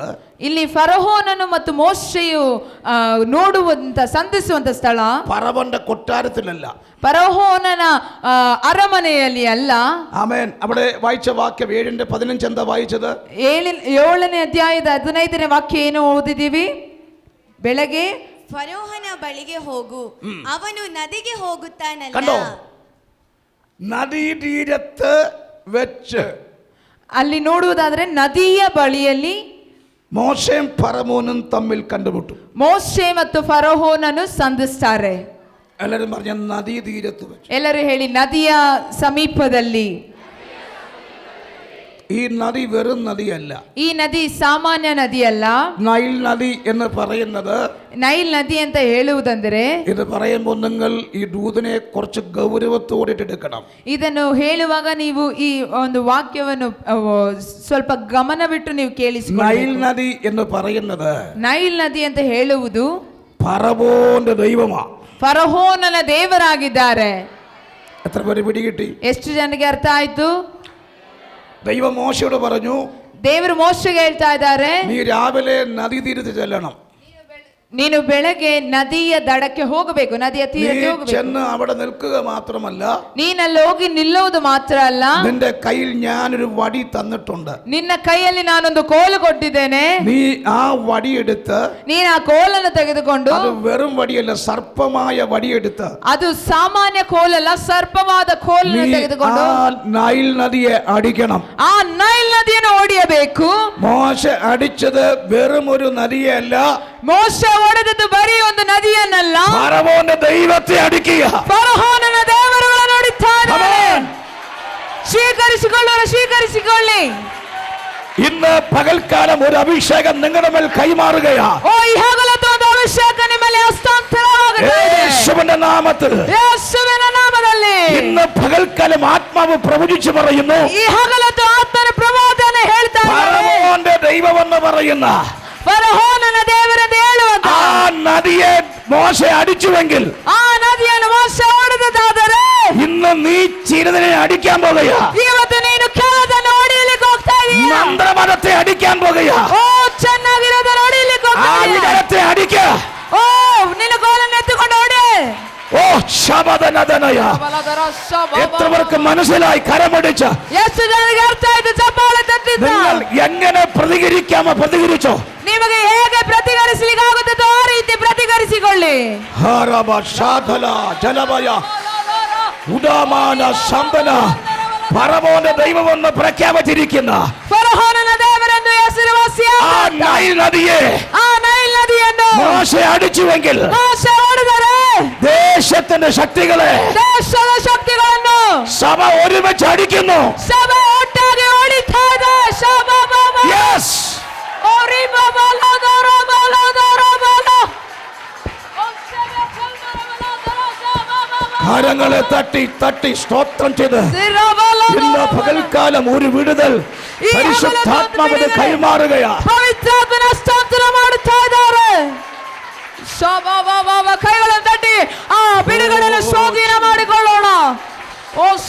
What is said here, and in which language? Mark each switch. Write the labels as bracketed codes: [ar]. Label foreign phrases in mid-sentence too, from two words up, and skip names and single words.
[kn] ಇಲ್ಲಿ ಫರೋಹನನು ಮತ್ತು ಮೋಶೆಯು ನೋಡುವಂತ ಸಂಧಿಸುವಂತ ಸ್ಥಳ [ml] ഫറവോന്റെ കൊട്ടാരത്തിലല്ല, [kn] ಫರೋಹನನ ಅರಮನೆಯಲ್ಲಿ ಅಲ್ಲ. [ml] ആമേൻ. അവിടെ വായിച്ച വാക്യം 7:15 എന്താ വായിച്ചത്? [kn] 7ನೇ ಅಧ್ಯಾಯದ 15ನೇ ವಾಕ್ಯ ಏನು ಓದಿದೀವಿ? ಬೆಳಗ್ಗೆ ಫರೋಹನ ಬಳಿಗೆ ಹೋಗು, ಅವನು ನದಿಗೆ ಹೋಗುತ್ತಾನಲ್ಲ. [ml] കണ്ടോ, നദീതീരത്ത് വെച്ച് [kn] ಅಲ್ಲಿ ನೋಡುವುದಾದ್ರೆ ನದಿಯ ಬಳಿಯಲ್ಲಿ [ml] മോശയും ഫറവോനും തമ്മിൽ കണ്ടുമുട്ടും. [kn] ಮೋಶೆ ಮತ್ತು ಫರೋಹನನ್ನು ಸಂಧಿಸ್ತಾರೆ. [ml] എല്ലാവരും പറഞ്ഞ നദീതീരത്ത് വെച്ച്. [kn] ಎಲ್ಲರೂ ಹೇಳಿ ನದಿಯ ಸಮೀಪದಲ್ಲಿ. [ml] ഈ നദി വെറും നദിയല്ല. [kn] ಈ ನದಿ ಸಾಮಾನ್ಯ ನದಿಯಲ್ಲ. [ml] നൈൽ നദി എന്ന് പറയുന്നത്, [kn] ನೈಲ್ ನದಿ ಅಂತ ಹೇಳುವುದಂದ್ರೆ, [ml] ഇത് പറയുമ്പോൾ നിങ്ങൾ ഈ ദൂതനെ കുറച്ച് ഗൗരവത്തോടെ എടുക്കണം. [kn] ಇದನ್ನು ಹೇಳುವಾಗ ನೀವು ಈ ಒಂದು ವಾಕ್ಯವನ್ನು ಸ್ವಲ್ಪ ಗಮನವಿಟ್ಟು ನೀವು ಕೇಳಿಸಿಕೊಳ್ಳಿ. [ml] നൈൽ നദി എന്ന് പറയുന്നത്, [kn] ನೈಲ್ ನದಿ ಅಂತ ಹೇಳುವುದು [ml] ഫറവോന്റെ ദൈവമാ. [kn] ಫರೋಹನನ ದೇವರಾಗಿದ್ದಾರೆ. [ml] എത്ര പേര് പിടികിട്ടി? [kn] ಎಷ್ಟು ಜನರಿಗೆ ಅರ್ಥ ಆಯ್ತು? [ml] ദൈവം മോശയോട് പറഞ്ഞു, [kn] ದೇವರು ಮೋಶೆಗೆ ಹೇಳ್ತಾ ಇದ್ದಾರೆ, [ml] നീ രാവിലെ നദീതീരത്ത് ചെല്ലണം. [kn] ನೀನು ಬೆಳಗ್ಗೆ ನದಿಯ ದಡಕ್ಕೆ ಹೋಗಬೇಕು, ನದಿಯ [ml] നീ [kn] ತೀರಕ್ಕೆ ಹೋಗಬೇಕು. [ml] ചെന്ന് അവിടെ നിൽക്കുക മാത്രമല്ല, [kn] ನೀನಲ್ಲಿ ಹೋಗಿ ನಿಲ್ಲುವುದು ಮಾತ್ರ ಅಲ್ಲ, [ml] നിന്റെ കയ്യിൽ ഞാനൊരു വടി തന്നിട്ടുണ്ട്. [kn] ನಿನ್ನ ಕೈಯಲ್ಲಿ ನಾನೊಂದು ಕೋಲು ಕೊಟ್ಟಿದ್ದೇನೆ. [ml] നീ ആ വടിയെടുത്ത്, [kn] ನೀನು ಆ ಕೋಲನ್ನು ತೆಗೆದುಕೊಂಡು, [ml] അത് വെറും വടിയല്ല, സർപ്പമായ വടിയെടുത്ത്, [kn] ಅದು ಸಾಮಾನ್ಯ ಕೋಲಲ್ಲ, ಸರ್ಪವಾದ ಕೋಲನ್ನು [ml] നീ [kn] ತೆಗೆದುಕೊಂಡು [ml] ആ നൈൽ നദിയെ അടിക്കണം. [kn] ಆ ನೈಲ್ ನದಿಯನ್ನು ಹೊಡೆಯಬೇಕು. [ml] മോശ അടിച്ചത് വെറും ഒരു നദിയല്ല, [kn] ಮೋಶ ಹೊಡೆದದ್ದು ಬರೀ ಒಂದು ನದಿಯನ್ನಲ್ಲ, [ml] ഫറവോന്റെ ദൈവത്തെ അടിക്കുക. [kn] ಫರೋಹನ ದೇವರುಗಳನ್ನು ಹೊಡಿತಾ ಇದ್ದಾನೆ. ಸ್ವೀಕರಿಸಿಕೊಳ್ಳಿ. [ml] ഇന്ന് പകൽക്കാലം ഒരു അഭിഷേകം നിങ്ങളുടെ മേൽ കൈമാറുകയാ. [kn] ಓ, ಈ ಹಗಲತ್ತು ಒಂದು ಅಭಿಷೇಕ ನಿಮ್ಮ ಮೇಲೆ ಹಸ್ತಾಂತರವಾಗುತ್ತದೆ. [ml] യേശുവിന്റെ നാമത്തിൽ, [kn] ಯೇಸುವಿನ ನಾಮದಲ್ಲಿ. [ml] ഇന്ന് പകൽക്കാലം ആത്മാവ് പ്രവചിച്ചു പറയുന്നു, [kn] ಈ ಹಗಲತ್ತು ಆತನ ಪ್ರವಾದನೆ ಹೇಳ್ತಾ ಇದ್ದಾನೆ. [ml] ഫറവോന്റെ ദൈവമെന്ന് പറയുന്ന [kn] ಫರೋಹನ ದೇವರೆಂದು ಹೇಳುವಂತ [ml] ആ നദിയെ മോശ അടിച്ചുവെങ്കിൽ, [kn] ಆ ನದಿಯನ್ನು ಮೋಶ ಹೊಡೆದದಾದರೆ, [ml] ഇന്ന് നീ ചിരതിനെ അടിക്കാൻ പോകുകയാ. [kn] ಇವತ್ತು ನೀನು ಕೆಳದನ್ನು ಹೊಡೆಯಲಿಕ್ಕೆ ಹೋಗ್ತಾ ಇದೀಯ. [ml] മന്ത്രവാദത്തെ അടിക്കാൻ പോകുകയാ. [kn] ಓ, ಚೆನ್ನಾಗಿರೋದನ್ನು ಹೊಡೆಯಲಿಕ್ಕೆ [ml] ആ [kn] ಹೋಗ್ತಾ ಇದೀಯ. [ml] വികാരത്തെ അടിക്ക. [kn] ಓ, ನಿನ್ನ ಗೋಲನ್ನು ಎತ್ತುಕೊಂಡು ಹೊಡೆ. ഓ ശബദനദനയ. [ml] എത്ര പേർക്ക് മനസ്സിലായി? കരമടിച്ച് [kn] ಎಷ್ಟು ಜನರಿಗೆ ಅರ್ಥ ಆಯ್ತು? ಚಪ್ಪಾಳೆ ತಟ್ಟಿದ್ದ. [ml] നിങ്ങൾ എങ്ങനെ പ്രതികരിക്കാമോ പ്രതികരിച്ചോ. [kn] ನಿಮಗೆ ಹೇಗೆ ಪ್ರತಿകരിಸಲಿಕ್ಕೆ ಆಗುತ್ತದೋ ಆ ರೀತಿ ಪ್ರತಿകരിಸಿಕೊಳ್ಳಿ. ഹരബ ശാധല ജലഭയ ഉദാമാന സമ്പന [ml] ഫറവോന്റെ ദൈവമെന്ന് പ്രഖ്യാപിച്ചിരിക്കുന്ന [kn] ಫರೋಹನ ದೇವರೆಂದು ಹೆಸರುವಾಸಿಯಾದ [ml] ആ നൈൽ നദിയെ [kn] ಆ ನೈಲ್ ನದಿಯನ್ನು [ml] മോശ അടിച്ചുവെങ്കിൽ, [kn] ಮೋಶ ಹೊಡೆದರೆ [ml] ദേശത്തിന്റെ ശക്തികളെ [kn] ದೇಶದ ಶಕ್ತಿಗಳನ್ನು [ml] സഭ ഒരുമിച്ച് അടിക്കുന്നു. [kn] ಸಭೆ ಒಟ್ಟಾಗಿ ಹೊಡಿತಾ ಇದೆ. [ml] യെസ്, കരങ്ങളെ തട്ടി തട്ടി സ്തോത്രം ചെയ്ത് ഇന്ന് പകൽക്കാലം ഒരു വിടുതൽ പരിശുദ്ധാത്മാവിനെ കൈമാറുകയാ. [kn] ಪವಿತ್ರಾತ್ಮನ ಹಸ್ತಾಂತರ ಮಾಡುತ್ತಾ ಇದ್ದಾರೆ. ಕೈಗಳನ್ನು ತಟ್ಟಿ ಆ ಬಿಡುಗಡೆಯನ್ನು ಸ್ವಾಧೀನ ಮಾಡಿಕೊಳ್ಳೋಣ. ಓ